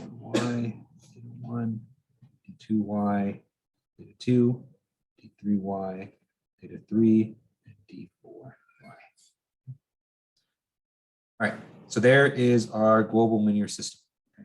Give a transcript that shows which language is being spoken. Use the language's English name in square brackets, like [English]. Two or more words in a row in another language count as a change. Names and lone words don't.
[English] y, theta 1, d2y, theta 2, d3y, theta 3, and d4y. All right, so there is our global linear system. Okay.